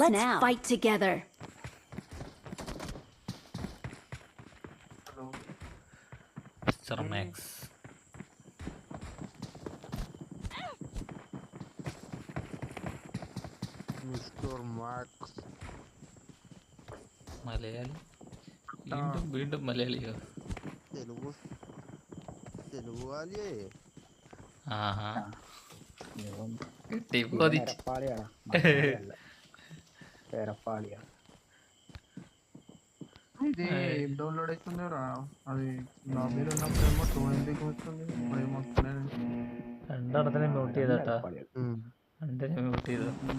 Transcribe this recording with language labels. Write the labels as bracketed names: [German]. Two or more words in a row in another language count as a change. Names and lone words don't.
[English] Let's now. Let's fight together. [Malayalam] മിസ്റ്റർ മാക്സ് മലയാളി വീണ്ടും വീണ്ടും മലയാളിയോ? ആഹാ കിട്ടി ബോധിച്ചു. [Telugu] డౌన్లోడ్ అవుతుందిరా అది లాబీలో ఉన్నప్పుడు మొత్తం ఎందుకు వస్తుంది మొత్తం [Malayalam] രണ്ടെണ്ണത്തിനെ മ്യൂട്ട് ചെയ്തട്ടാ. രണ്ടിനെ മ്യൂട്ട് ചെയ്തു.